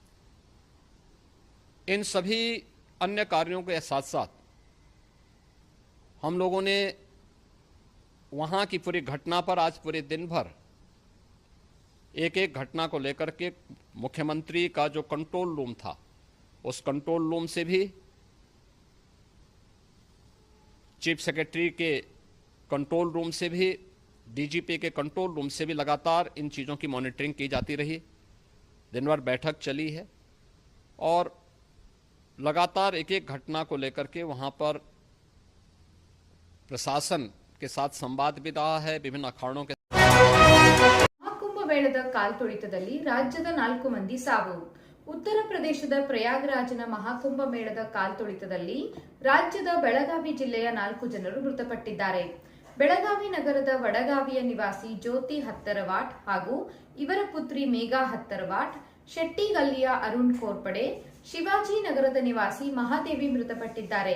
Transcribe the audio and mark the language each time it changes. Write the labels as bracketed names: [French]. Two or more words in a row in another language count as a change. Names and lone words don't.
[Hindi] इन सभी अन्य कार्यों के साथ साथ हम लोगों ने वहां की पूरी घटना पर आज पूरे दिन भर एक घटना को लेकर के मुख्यमंत्री का जो [English] control room [Hindi] था, उस [English] control room [Hindi] से भी, [English] chief secretary [Hindi] के [English] control room [Hindi] से भी, डीजीपी के [English] control room [Hindi] से भी लगातार इन चीज़ों की मॉनिटरिंग की जाती रही. दिन भर बैठक चली है और लगातार एक एक घटना को लेकर के वहां पर प्रशासन के साथ संवाद भी रहा है। विभिन्न अखाड़ों के [Kannada] ಮಹಾಕುಂಭ ಮೇಳದ ಕಾಲ್ತುಳಿತದಲ್ಲಿ ರಾಜ್ಯದ 4 ಮಂದಿ ಸಾವು. ಉತ್ತರ ಪ್ರದೇಶದ ಪ್ರಯಾಗ್ರಾಜ್ನ ಮಹಾಕುಂಭ ಮೇಳದ ಕಾಲ್ತುಳಿತದಲ್ಲಿ ರಾಜ್ಯದ ಬೆಳಗಾವಿ ಜಿಲ್ಲೆಯ 4 ಜನರು ಮೃತಪಟ್ಟಿದ್ದಾರೆ. ಬೆಳಗಾವಿ ನಗರದ ವಡಗಾವಿಯ ನಿವಾಸಿ ಜ್ಯೋತಿ ಹತ್ತರವಾಟ್ ಹಾಗೂ ಇವರ ಪುತ್ರಿ ಮೇಘಾ ಹತ್ತರವಾಟ್, ಶೆಟ್ಟಿಗಲ್ಲಿಯ ಅರುಣ್ ಕೋರ್ಪಡೆ, ಶಿವಾಜಿ ನಗರದ ನಿವಾಸಿ ಮಹಾದೇವಿ ಮೃತಪಟ್ಟಿದ್ದಾರೆ.